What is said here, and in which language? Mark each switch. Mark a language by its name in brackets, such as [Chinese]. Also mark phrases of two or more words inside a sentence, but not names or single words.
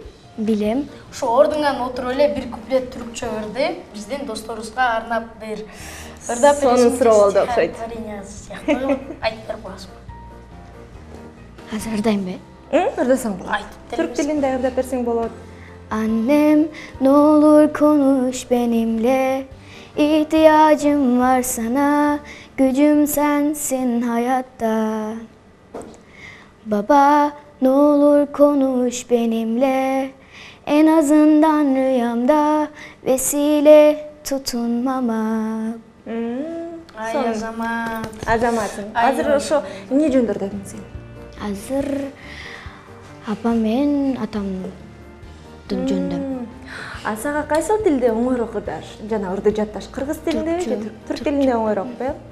[Kyrgyz] Билем. Ошо ордуңан отуруп эле бир куплет түркчө ырды биздин досторубузга арнап бир ырдап бересиң. Сонун суроо болду окшойт. Айтып берип коесуң. Азыр ырдаймбы? Ырдасаң болот. Айтып Түрк тилинде ырдап берсең болот. [Turkish] Annem, ne olur konuş benimle. İhtiyacım var sana, gücüm sensin hayatta. Baba, ne olur konuş benimle. En azından rüyamda vesile tutunmama. [Kyrgyz] Ай, Азамат. Азаматсың. Азыр ошо эмне жөнүндө ырдадың сен? Азыр апам менен атамдын жөнүндө. Сага кайсыл тилде оңойрок ырдаш? Жана ырды жатташ кыргыз тилинде же түрк тилинде оңойрокпу?